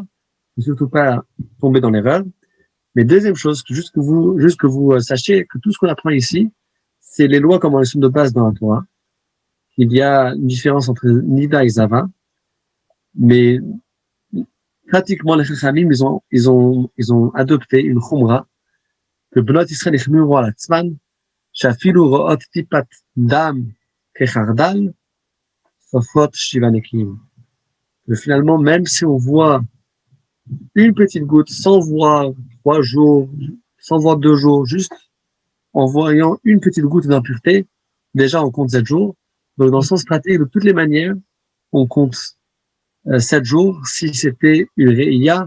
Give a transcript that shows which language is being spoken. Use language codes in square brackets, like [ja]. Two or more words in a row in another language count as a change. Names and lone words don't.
[fr] Ne surtout pas tomber dans l'erreur. Mais deuxième chose, juste que vous sachiez que tout ce qu'on apprend ici, c'est les lois comme elles sont de base dans la Torah. Il y a une différence entre Nida et Zava, mais pratiquement les Chachamim, ils ont adopté une Khumra que [he] בנות ישראל החמירו על עצמן, שאפילו רואות טיפת דם כחרדל, סופרות 7 נקיים. [fr] Que finalement, même si on voit une petite goutte, sans voir 3 jours, sans voir 2 jours, juste en voyant une petite goutte d'impureté, déjà on compte 7 jours. Donc dans le sens pratique, de toutes les manières, on compte 7 jours si c'était une réia.